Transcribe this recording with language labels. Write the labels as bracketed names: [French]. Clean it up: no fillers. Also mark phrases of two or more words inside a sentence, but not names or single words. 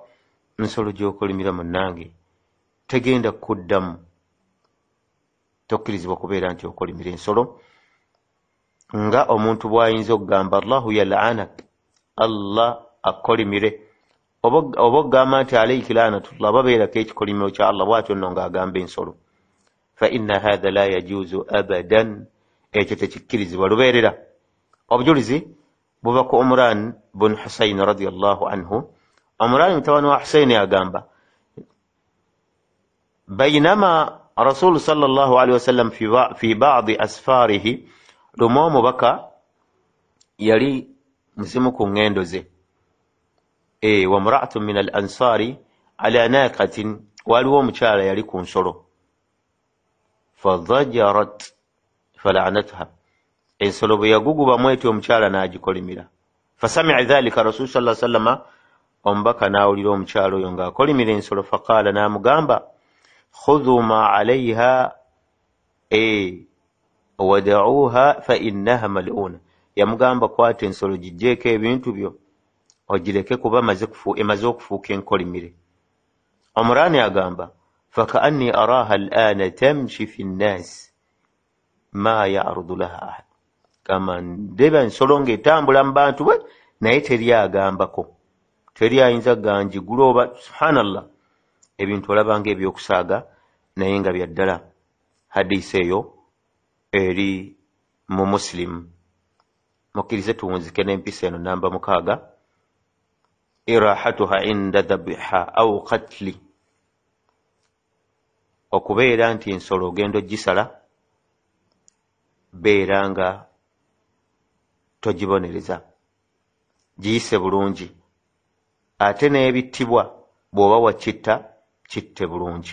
[Ganda] Nsolo gy'okolimira munnange tegenda kuddamu, tokkirizibwa kubeera nti okolimira ensolo. Nga omuntu bw'ayinza okugamba [Arabic] الله يلعنك, [Ganda] Allah akolimire, oba ogamba nti [Arabic] عليك لعنة الله, [Ganda] babeerako ekikolimiro kya Allah, bw'atyo nno ng'agamba ensolo. [Arabic] فإن هذا لا يجوز أبدا, [Ganda] ekyo tekikkirizibwa lubeerera. Obujulizi buva ku Umran bun Husayn [Arabic] رضي الله عنه. [Ganda] Umran mutabani wa Husayn agamba [Arabic] بينما رسول صلى الله عليه وسلم في بعض أسفاره, [Ganda] lumu Omubaka yali musimu ku ngendo ze, [Arabic] وامرأة من الأنصار على ناقة, [Ganda] waliwo omukyala yali ku nsolo, [Arabic] فضجرت فلعنتها, [Ganda] ensolo bwe yagugubamu eti omukyala n'agikolimira. [Arabic] فسمع ذلك رسول صلى الله عليه وسلم, [Ganda] Omubaka n'awulira omukyala oyo ng'akolimira ensolo, faqaala, n'amugamba [Arabic] خذوا ما عليها ودعوها فإنها ملعونة, [Ganda] yamugamba kwata ensolo gijjeeko ebintu byo ogireke kuba emaze okufuuka enkolimire. Omurani agamba [Arabic] فكأني أراها الآن تمشي في الناس ما يعرض لها أحد, [Ganda] kama ndeba ensolo ng'etambula mu bantu bwe naye teri agambako, teri ayinza ganjigula oba subhanallah, ebintu olabanga ebyokusaaga naye nga byaddala. Hadisi eyo eri mu Muslim. Mukkirize tuwunzike n'empisa eno namba 6, [Arabic] إراحتها عند ذبيحة أو قتل, [Ganda] okubeera nti ensolo ogenda ogisala, beera nga togibonereza, giyise bulungi, ate n'ebittibwa bw'oba wakitta kitte bulungi.